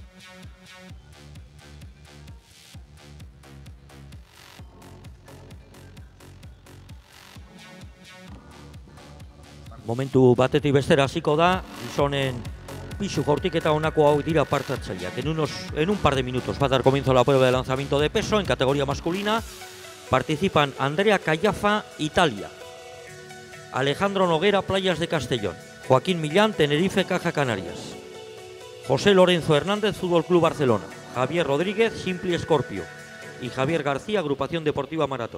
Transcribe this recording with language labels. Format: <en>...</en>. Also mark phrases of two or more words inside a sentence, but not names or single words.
<eu>Momentu batetik bestera hasiko da, gizonen pisu jaurtiketa honako hau dira parte hartzaileak.</eu> <es>En un par de minutos va a dar comienzo la prueba de lanzamiento de peso en categoría masculina. Participan Andrea Callafa, Italia; Alejandro Noguera, Playas de Castellón; Joaquín Millán, Tenerife, Caja Canarias; José Lorenzo Hernández, Fútbol Club Barcelona; Javier Rodríguez, Simpli Scorpio; y Javier García, Agrupación Deportiva Maratón.</es>